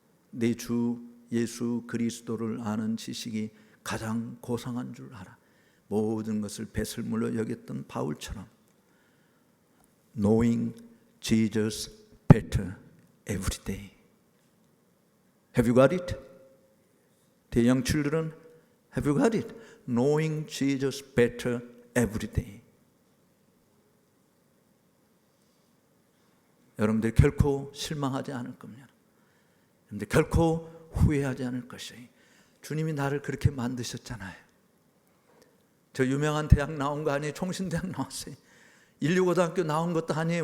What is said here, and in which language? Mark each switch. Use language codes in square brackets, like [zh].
[ko] 내 주 예수 그리스도를 아는 지식이 가장 고상한 줄 알아. 모든 것을 배설물로 여겼던 바울처럼 [en] Knowing Jesus better every day. Have you got it? The young children, have you got it? Knowing Jesus better every day. [ko] 여러분들 결코 실망하지 않을 겁니다. 여러분들 결코 후회하지 않을 것이에요. 주님이 나를 그렇게 만드셨잖아요. 저 유명한 대학 나온 거 아니에요? 총신대학 나왔어요. 165고등학교 나온 것도 아니에요.